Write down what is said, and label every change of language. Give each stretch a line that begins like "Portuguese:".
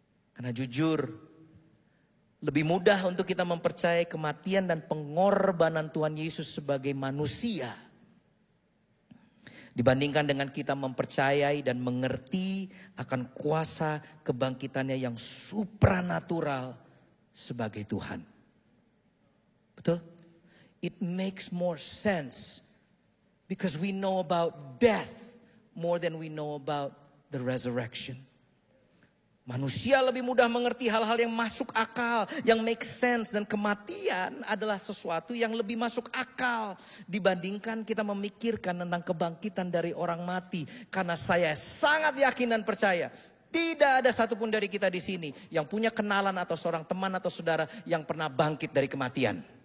Indonesian: Karena jujur, lebih mudah untuk kita mempercayai kematian dan pengorbanan Tuhan Yesus sebagai manusia dibandingkan dengan kita mempercayai dan mengerti akan kuasa kebangkitannya yang supranatural sebagai Tuhan. Betul?
English: It makes more sense because we know about death more than we know about the resurrection.
Indonesian: Manusia lebih mudah mengerti hal-hal yang masuk akal, yang
English: make sense.
Indonesian: Dan kematian adalah sesuatu yang lebih masuk akal dibandingkan kita memikirkan tentang kebangkitan dari orang mati. Karena saya sangat yakin dan percaya, tidak ada satupun dari kita di sini yang punya kenalan atau seorang teman atau saudara yang pernah bangkit dari kematian.